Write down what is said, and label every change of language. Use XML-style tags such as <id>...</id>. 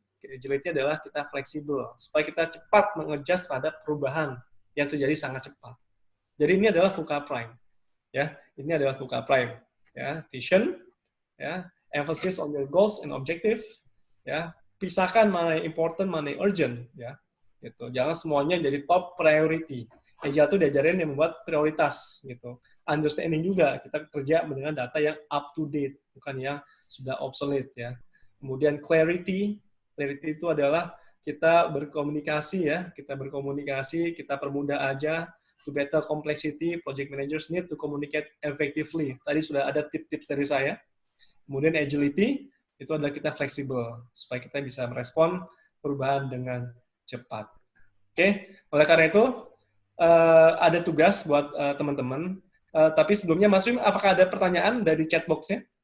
<id>Agility adalah kita fleksibel supaya kita cepat mengadjust terhadap perubahan yang terjadi sangat cepat. Jadi ini adalah VUCA Prime. Ya, ini adalah VUCA Prime.</id> <en>Ya, vision, ya, emphasis on your goals and objective, ya.</en> <id>Pisahkan mana yang important, mana yang urgent, ya. Gitu. Jangan semuanya jadi top priority. Agile itu diajarin yang membuat prioritas, gitu. Understanding juga, kita kerja dengan data yang up to date, bukan yang sudah obsolete, ya. Kemudian clarity itu adalah kita berkomunikasi, ya. Kita berkomunikasi, kita permudah aja.</id> <en>To better complexity, project managers need to communicate effectively.</en> <id>Tadi sudah ada tips-tips dari saya. Kemudian agility, itu adalah kita fleksibel supaya kita bisa merespon perubahan dengan cepat. Oke, oleh karena itu ada tugas buat teman-teman. Tapi sebelumnya Mas Wim, apakah ada pertanyaan dari chat box-nya?</id>